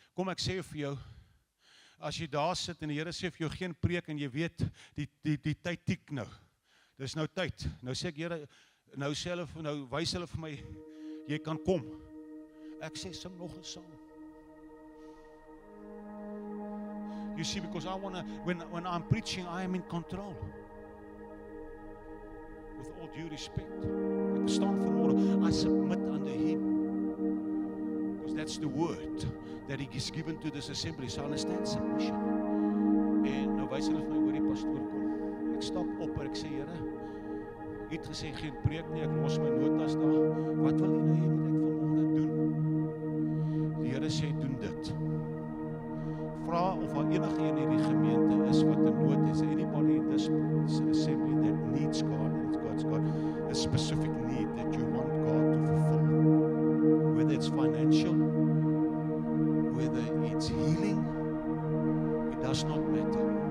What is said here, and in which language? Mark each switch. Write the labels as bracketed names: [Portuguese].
[Afrikaans] Ek sê vir jou, as jy daar sit en die Here sê vir jou, geen preek, en jy weet, die tyd tik nou, dis nou tyd, nou sê ek, Here, nou wys hulle vir my, jy kan kom. Ek sê, sing nog 'n sang. [English] You see, because I want to, when I'm preaching, I am in control. With all due respect. [Afrikaans] Ek staan vanmôre, [English] I submit under Him. Because that's the word that He is given to this assembly. So I understand submission. [Afrikaans] En nou wys hulle vir my, hoor die pastoor kom. Ek stap op en ek sê, Here, U het gesê geen preek nie, ek los my notas daar. Wat wil U nou hê moet ek vanmôre doen? Die Here sê, doen dit. Vra of daar enige een in die gemeente is wat 'n nood is. [English] Anybody in this assembly that needs God, and God's got a specific need that you want God to fulfill. Whether it's financial, whether it's healing, it does not matter.